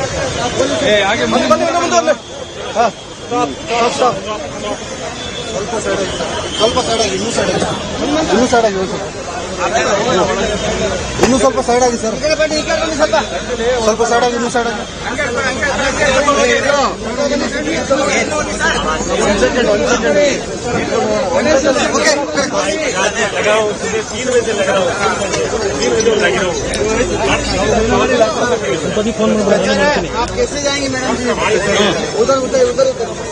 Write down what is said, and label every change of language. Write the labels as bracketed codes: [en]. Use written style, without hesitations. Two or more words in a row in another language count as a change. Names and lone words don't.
[kn] ಬನ್ನಿ ಇನ್ನು ಮುಂದೆ ಬನ್ನಿ ಹಾಂ ಸ್ಟಾಪ್ ಸ್ವಲ್ಪ ಸೈಡ್ ಆಗಿ ಇನ್ನೂ ಸೈಡ್ ಆಗಿ ಸರ್ ಇನ್ನೂ ಸ್ವಲ್ಪ ಸೈಡ್ ಆಗಿ ಸರ್ ಸ್ವಲ್ಪ ಸೈಡ್ ಆಗಿ ಇನ್ನೂ ಸೈಡ್ ಆಗಿ [hi] आप कैसे जाएंगे मैडम जी उधर उधर उधर उधर